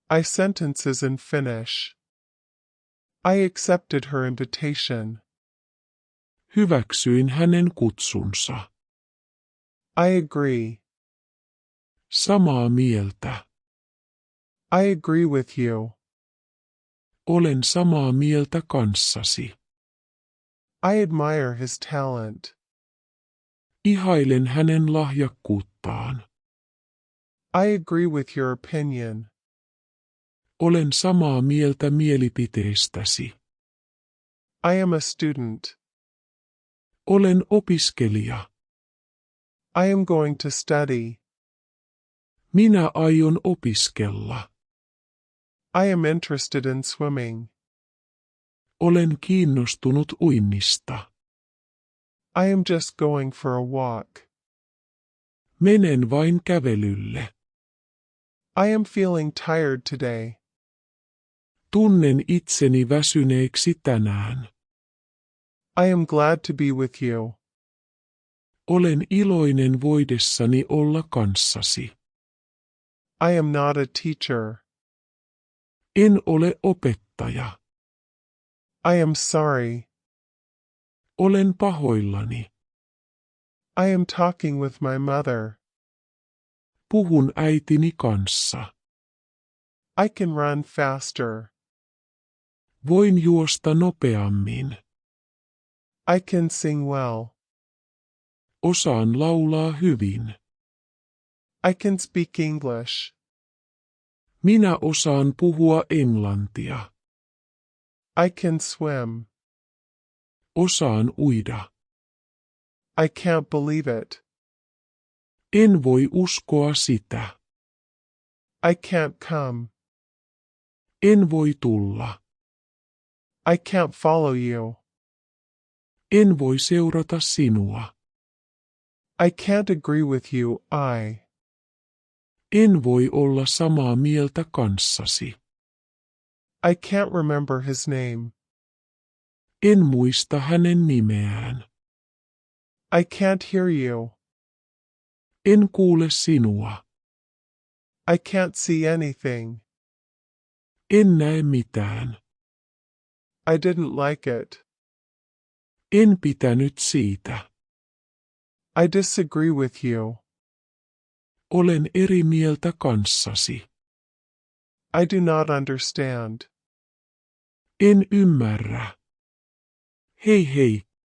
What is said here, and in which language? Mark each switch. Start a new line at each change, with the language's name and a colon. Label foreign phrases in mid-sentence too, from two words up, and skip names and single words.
English: I sentences in Finnish. I accepted her invitation.
Finnish: Hyväksyin hänen kutsunsa.
English: I agree.
Finnish: Samaa mieltä.
English: I agree with you.
Finnish: Olen samaa mieltä kanssasi.
English: I admire his talent.
Finnish: Ihailen hänen lahjakkuuttaan.
English: I agree with your opinion.
Finnish: Olen samaa mieltä mielipiteestäsi.
English: I am a student.
Finnish: Olen opiskelija.
English: I am going to study.
Finnish: Minä aion opiskella.
English: I am interested in swimming.
Finnish: Olen kiinnostunut uinnista.
English: I am just going for a walk.
Finnish: Menen vain kävelylle.
English: I am feeling tired today.
Finnish: Tunnen itseni väsyneeksi tänään.
English: I am glad to be with you.
Finnish: Olen iloinen voidessani olla kanssasi.
English: I am not a teacher.
Finnish: En ole opettaja.
English: I am sorry.
Finnish: Olen pahoillani.
English: I am talking with my mother.
Finnish: Puhun äitini kanssa.
English: I can run faster.
Finnish: Voin juosta nopeammin.
English: I can sing well.
Finnish: Osaan laulaa hyvin.
English: I can speak English.
Finnish: Minä osaan puhua englantia.
English: I can swim.
Finnish: Osaan uida.
English: I can't believe it.
Finnish: En voi uskoa sitä.
English: I can't come.
Finnish: En voi tulla.
English: I can't follow you.
Finnish: En voi seurata sinua.
English: I can't agree with you,
Finnish: En voi olla samaa mieltä kanssasi.
English: I can't remember his name.
Finnish: En muista hänen nimeään.
English: I can't hear you.
Finnish: En kuule sinua.
English: I can't see anything.
Finnish: En näe mitään.
English: I didn't like it.
Finnish: En pitänyt siitä.
English: I disagree with you.
Finnish: Olen eri mieltä kanssasi.
English: I do not understand.
Finnish: En ymmärrä. Hei hei,